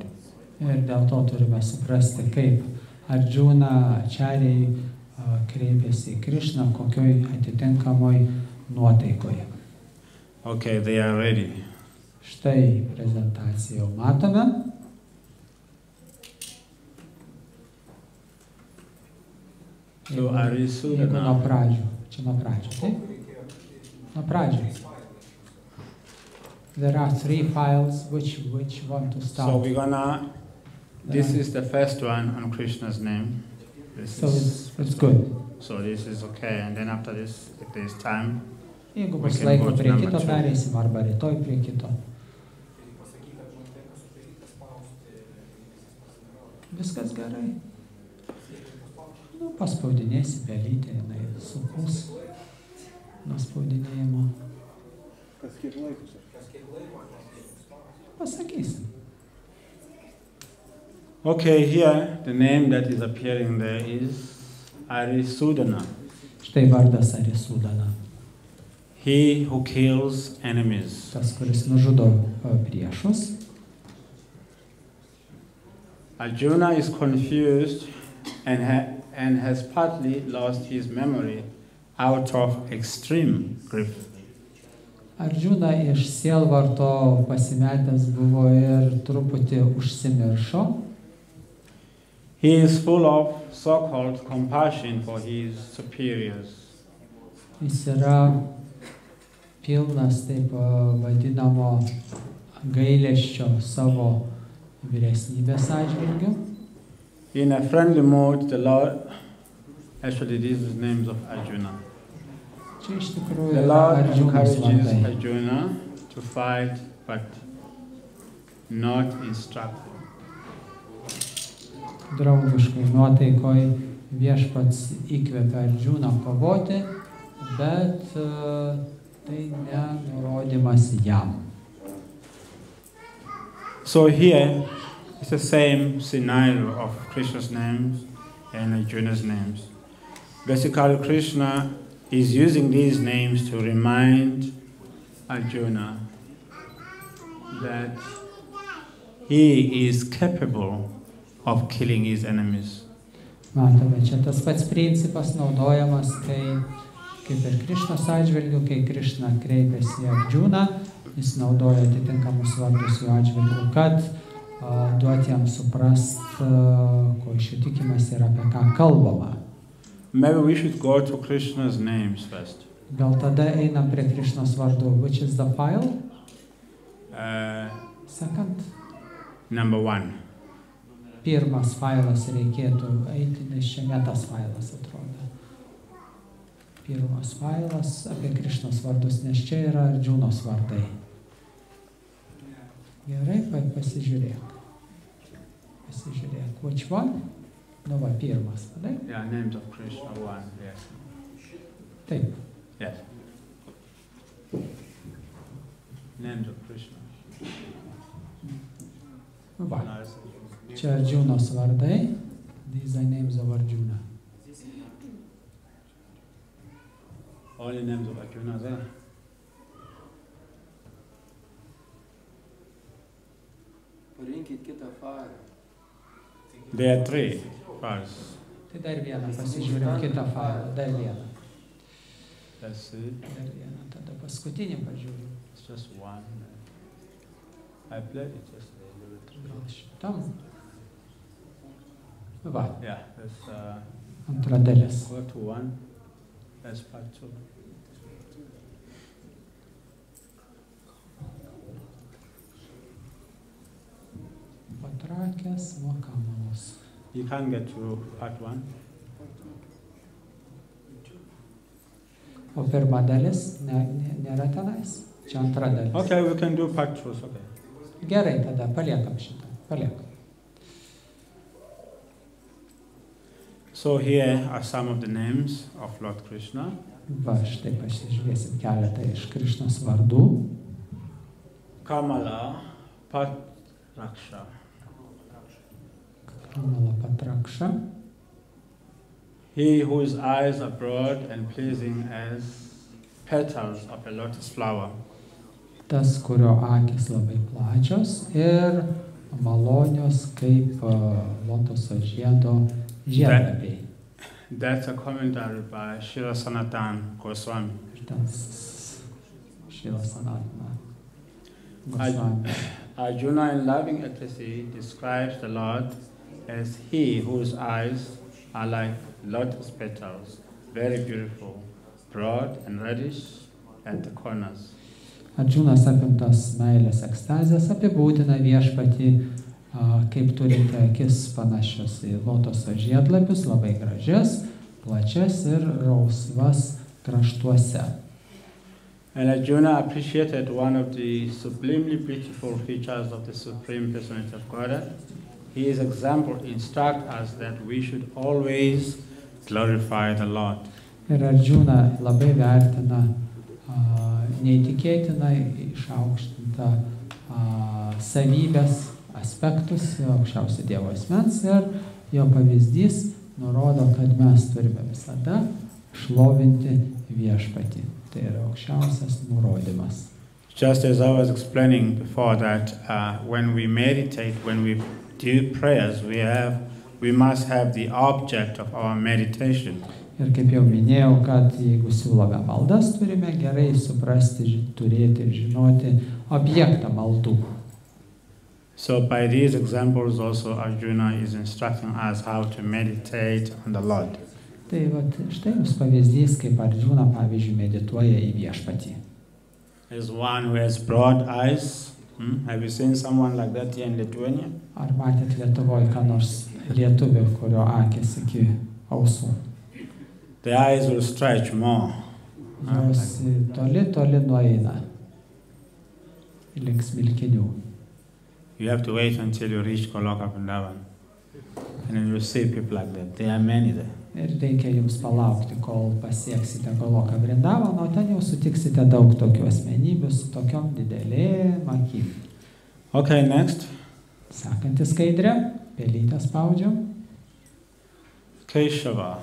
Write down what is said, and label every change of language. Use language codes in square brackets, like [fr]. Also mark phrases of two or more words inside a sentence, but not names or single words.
[lt] Ir dėl to turime suprasti, kaip Arjuna acharyai kreipėsi į Krishną, kokioj atitinkamoj nuotaikoje. [en] Okay, they are ready. [lt] Štai prezentaciją jau matome. [en] So [lt] Jeigu nuo pradžių. Čia nuo pradžių, taip? Nuo pradžių. [en] There are 3 files which want to start. So we're gonna, this is the first one on Krishna's name. So it's good. So this is okay, and then after this, if there's time, [lt] Jeigu bus laiko prie kito pereisim, arba rytoj prie kito. Viskas gerai. Nu, paspaudinėsi pelytę, jinai supuls nuo spaudinėjimo. Kas kiek laiko? Pasakysim. [en] okay, here the name that is appearing there is Arisudana. [lt] Štai vardas Arisudana. [en] He who kills enemies. [lt] Tas, kuris nužudo priešus. [en] Arjuna is confused and has partly lost his memory out of extreme grief. [lt] Arjuna iš sielvarto pasimetęs buvo ir truputį užsimiršo. [en] He is full of so-called compassion for his superiors. [lt] Jis yra pilnas taip vadinamo gailesčio savo vyresnybės atžvilgiu. [en] In a friendly mood, the Lord, actually these are the names of Arjuna. [lt] Čia iš tikrųjų [en] The [lt] yra [en] Lord [lt] Arjunos [en] encourages [lt] vardai. [en] Arjuna to fight, but not instruct him. [lt] Draugiškai nuotaikoj viešpats įkvepia Arjuną kovoti, bet tai ne nurodymas jam. [en] So here, it's the same scenario of Krishna's names and Arjuna's names. Basically, Krishna is using these names to remind Arjuna that he is capable of killing his enemies. [lt] Matome, čia tas pats principas naudojamas, kai kaip ir Krishnos atžvilgiu, kai Krishna kreipiasi į Arjuną, jis naudoja atitinkamus vardus jo atžvilgiu, kad duoti jam suprast, ko iš jų tikimasi ir apie ką kalbama. [en] Maybe we should go to Krishna's names first. [lt] Gal tada einam prie Krishnos vardų. [en] Which is the file? Second. Number 1. [lt] Pirmas failas reikėtų eiti, nes čia ne tas failas atrodo. Pirmas failas apie Krishnos vardus, nes čia yra Arjunos vardai. Gerai, pasižiūrėk. Pasižiūrėk. [en] Which one? [lt] Nu va, pirmas, vadai? [en] Yeah, names of Krishna 1, yes. [lt] Taip. [en] Yes. Names of Krishna. [lt] Va. Čia Arjunos vardai. [en] These are names of Arjuna. Only names of Arjuna there. [lt] Parinkit kitą farą. [en] There are 3 files. [lt] Tai dar vieną pasižiūrėjau, kitą failą, dar vieną. [en] That's it. [lt] Dar vieną, tada paskutinį pažiūrėjau. [en] It's just 1. I played it just a little bit. [lt] Gal šitam? Va, [en] Yeah, that's [lt] antra dalis. [en] go to 1. That's part 2. [lt] Patrakęs nuo kamalos. [en] You can't get to part 1. [lt] O pirma dalis nėra tenais. Čia antra dalis. [en] Okay, we can do part 2. Okay. [lt] Gerai, tada paliekam šitą. Paliekam. [en] So here are some of the names of Lord Krishna. [lt] Va, štai pasižiūrėsim keletą iš Krišnos vardų. Kamala Patraksha. Kamala Patraksha. [en] He whose eyes are broad and pleasing as petals of a lotus flower. [lt] Tas, kurio akis labai plačios ir malonios kaip lotoso žiedo žiedlapiai. [en] That's a commentary by Srila Sanatana Goswami. Srila Sanatana Goswami. Arjuna in loving ecstasy describes the Lord as he whose eyes are like lotus petals, very beautiful, broad and reddish at the corners. [lt] Arjunas apimtas meilės ekstazės apibūdina viešpatį kaip turinti akis panašios į lotoso žiedlapius, labai gražias, plačias ir rausvas kraštuose. [en] And Arjuna appreciated one of the sublimely beautiful features of the Supreme Personality of Godhead. His example instructs us that we should always glorify the Lord. [lt] Ir Arjuna labai vertina neįtikėtinai išaukštintą savybės aspektus aukščiausio Dievo asmens ir jo pavyzdys nurodo, kad mes turime visada šlovinti viešpatį. Tai yra aukščiausias nurodymas. [en] Just as I was explaining before that when we meditate, when we do prayers, we must have the object of our meditation. [lt] Ir kaip jau minėjau, kad jeigu siūlome maldas, turime gerai suprasti, turėti ir žinoti objektą maldų. [en] So by these examples also Arjuna is instructing us how to meditate on the Lord. [lt] Tai vat, štai jums pavyzdys, kaip Arjuna, pavyzdžiui, medituoja į viešpatį. [en] There's one who has broad eyes. Have you seen someone like that here in Lithuania? [lt] Ar matėt Lietuvoje ką nors lietuvį, kurio akis iki ausų? [en] The eyes will stretch more. [lt] Jos toli nueina link smilkinių. [en] You have to wait until you reach Goloka Vrindavan. And then you see people like that. There are many there. [lt] Ir reikia jums palaukti, kol pasieksite Goloka Vrindavaną, o ten jau sutiksite daug tokių asmenybių su tokiom didelėm akim. [en] Okay, next. [lt] Sekanti skaidrė. Pelytę spaudžiam. Keshava.